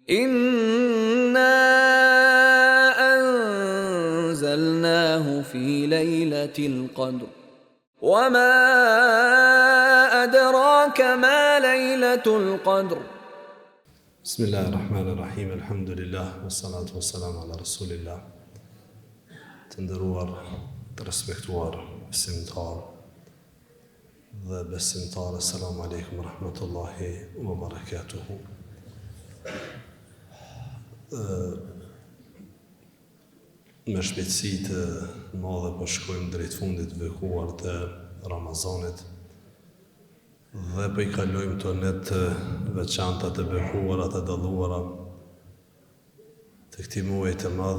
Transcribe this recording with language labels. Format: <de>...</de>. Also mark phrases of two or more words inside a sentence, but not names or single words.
<ar>إنا أنزلناه في ليلة القدر وما أدراك ما ليلة القدر بسم الله الرحمن الرحيم الحمد لله والصلاة والسلام على رسول الله</ar> <sq>të nderuar, të respektuar besimtar dhe besimtare,</sq> <ar>سلام عليكم ورحمة الله وبركاته.</ar> <sq>Me shpejtësi të madhe po shkojmë drejt fundit të bekuar të Ramazanit dhe po I kalojmë të net veçanta të bekuara të dalluara të këtij muaji të madh.</sq>